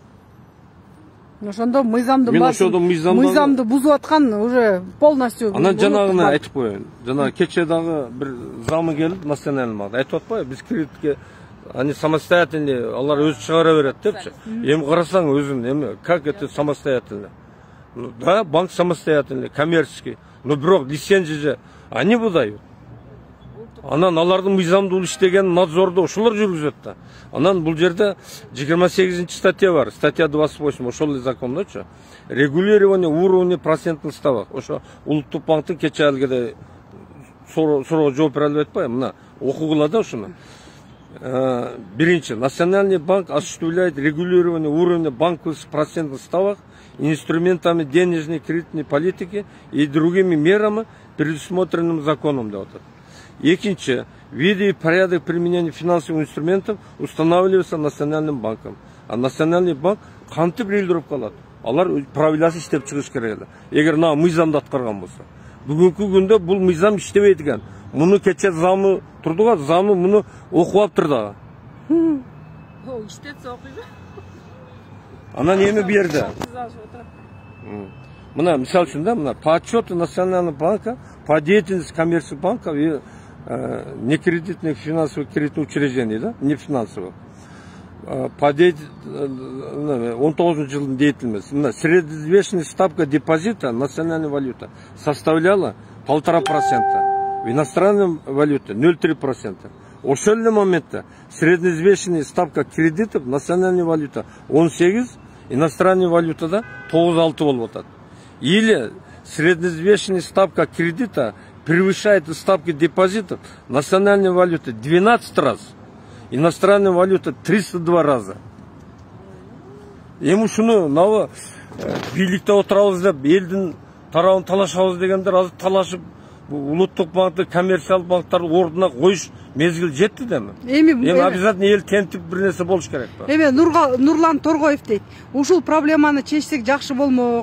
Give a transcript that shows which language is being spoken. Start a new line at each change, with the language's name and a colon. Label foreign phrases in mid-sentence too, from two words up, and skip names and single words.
Kyrgyz: Ошондо мыйзамды бузуп аткан
Russian: уже полностью.
Kyrgyz: Анан жанагыны айтып коеюн. Жана кече дагы бир замы келип,
Russian: национальный банк
Kyrgyz: айтып атпайбы? Биз кредитке
Russian: они самостоятельные,
Kyrgyz: алар өзү чыгара берет депчи. Эми карасаң өзүн эми
Russian: как это самостоятельно? Да, банк самостоятельный, коммерческий. Но бирок лицензия же они выдают.
Kyrgyz: Анан алардын мыйзамдуу иштеген надзорду ошолор жүргүзөт да. Анан бул жерде 28 статья бар, статья 28, ошол эле закондочу.
Russian: Регулирование уровня процентных ставок.
Kyrgyz: Ошо Улуттук банктын кече алгеде суроого жооп бере албай атпайбы? Мына окугула да ушуну.
Russian: Биринчи, Национальный банк осуществляет регулирование уровня банковских процентных ставок инструментами денежной кредитной политики и другими мерами, предусмотренными законом. Экинчи, виды и порядок применения финансовых инструментов устанавливаются Национальным банком. А Национальный банк
Kyrgyz: кантип билдирип калат. Алар правиласы иштеп чыгыш керек эле. Эгер на мыйзамды аткарган болсо. Бүгүнкү күндө бул мыйзам иштебейт экен. Муну кече замы турдуга, замы муну окуп алыптыр дагы. Иштетсе окуйбу? Анан эми бу жерде. Мына мисалы үчүн да, мына
Russian: по отчету Национального банка по деятельности коммерческих банков и некредитных финансовых кредитных учреждений, да, не финансовых. По 19 жылдын деятельности. Средневзвешенная ставка депозита национальной валюты составляла 1,5%. В иностранной валюте 0,3%.
Kyrgyz: Ошол эле моментте
Russian: средневзвешенная ставка кредитов национальной валюты 18, иностранной валютада 9,6
Kyrgyz: болуп атат.
Russian: Или средневзвешенная ставка кредита превышает ставки депозитов национальной валюты 12 раз, иностранной валюты 302 раза.
Kyrgyz: Эми ушуну мына бийликте отурабыз деп элдин тарабын талашабыз дегендер азыр талашып Улуттук банкты коммерциялык банктарды ордуна коюш мезгил жетти деми. Эми обязательно эл тентип бир нерсе болуш керек. Эми Нурлан Торгоев дейт. Ушул проблеманы чечсек жакшы болмок.